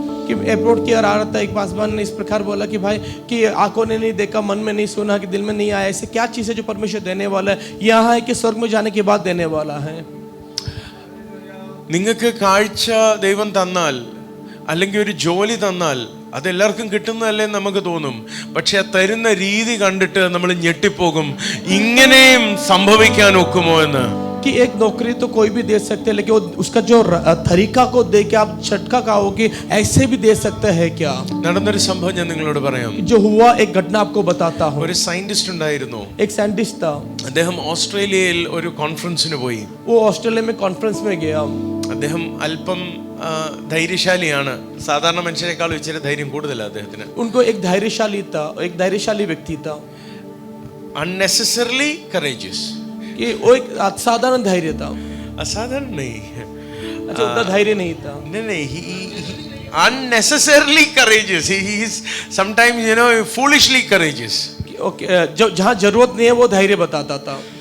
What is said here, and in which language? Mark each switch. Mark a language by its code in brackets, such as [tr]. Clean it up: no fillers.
[hi] कि एयरपोर्ट की ओर आ रहा था, एक पासवान ने इस प्रकार बोला कि भाई कि आंखों ने नहीं देखा, मन में नहीं सुना, कि दिल में नहीं आया, ऐसे क्या चीज़ है जो परमेश्वर देने वाला है, यहाँ है कि स्वर्ग में जाने के बाद देने वाला है. [ml] നിങ്ങൾക്ക് കാഴ്ച ദൈവം തന്നാൽ അല്ലെങ്കിൽ ഒരു ജോലി തന്നാൽ അതെല്ലാവർക്കും കിട്ടുന്നതല്ലേ നമുക്ക് തോന്നും. പക്ഷെ ആ തരുന്ന രീതി കണ്ടിട്ട് നമ്മൾ ഞെട്ടിപ്പോകും, ഇങ്ങനെയും സംഭവിക്കാൻ ഒക്കുമോ എന്ന്. [hi] कि एक नौकरी तो कोई भी दे सकते हैं, लेकिन उसका जो तरीका को देख के आप झटका खाओ कि ऐसे भी दे सकते हैं क्या. [ml] നടന്നൊരു സംഭവം ഞാൻ നിങ്ങളോട് പറയാം. [hi] जो हुआ एक घटना आपको बताता हूँ. [ml] ഒരു സയന്റിസ്റ്റ് ഉണ്ടായിരുന്നു. [hi] एक साइंटिस्ट था, [ml] അദ്ദേഹം ഓസ്ട്രേലിയയിൽ ഒരു കോൺഫറൻസിന് പോയി. [hi] वो ऑस्ट्रेलिया में कॉन्फ्रेंस में गया. [ml] അദ്ദേഹം അല്പം ധൈര്യശാലിയാണ്, സാധാരണ മനുഷ്യരെക്കാളും ഇച്ചിരി ധൈര്യം കൂടുതലാണ് അദ്ദേഹത്തിന്. [hi] उनको एक धैर्यशाली व्यक्ति था. [en] unnecessarily courageous, [hi] कि वो एक असाधारण धैर्य था. असाधारण नहीं, अच्छा उतना धैर्य नहीं था. नहीं, [en] he unnecessarily courageous. He is sometimes foolishly courageous. [hi] Okay, जो जहाँ जरूरत नहीं है वो धैर्य बताता था.